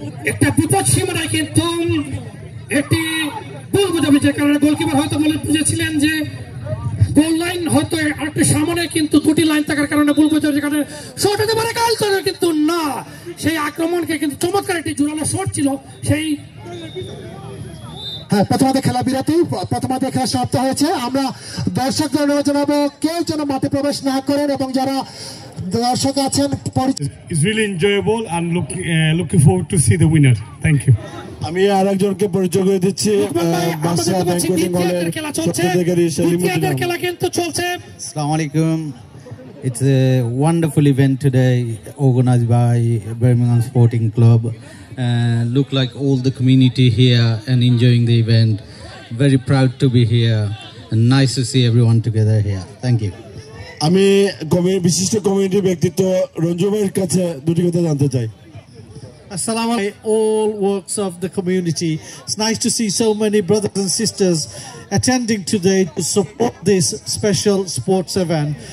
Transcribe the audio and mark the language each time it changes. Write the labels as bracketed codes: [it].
[bn] একটা বিপদ সীমানায় কিন্তু একটি গোল বুঝাবুঝির কারণে গোলকিপার হয়তো বলে বুঝেছিলেন যে গোল লাইন হয়তো আরেকটু সামনে, কিন্তু দুটি লাইন থাকার কারণে গোল বুঝাবুঝির কারণে শট হতে পারে কাল, কিন্তু না, সেই আক্রমণকে কিন্তু চমৎকার একটি জোরালো শট ছিল। সেই হ্যাঁ, প্রথমার্ধে খেলা বিরতি, প্রথমার্ধে খেলা সমাপ্ত হয়েছে। আমরা দর্শকদের অনুরোধ জানাবো কেউ যেন মাঠে প্রবেশ না করেন এবং যারা দর্শক আছেন। [en] It's really enjoyable and looking forward to see the winner. Thank you. [bn] আমি আরেকজনকে পরিচয় করে দিচ্ছি, বাদশা ব্যাংকুয়েটিং হলের সত্ত্বাধিকারী সেলিমুদ্দিন। খেলা কিন্তু চলছে। [ar] Assalamu alaikum. [en] It's a wonderful event today organized by Birmingham Sporting Club. Look like all the community here and enjoying the event. Very proud to be here and nice to see everyone together here. Thank you. [bn] আমি বিশিষ্ট community ব্যক্তিত্ব রঞ্জু ভাইয়ের কাছে দুটি কথা জানতে চাই। [ar] Assalamu alaikum, [en] all works of the community. It's nice to see so many brothers and sisters attending today to support this special sports event.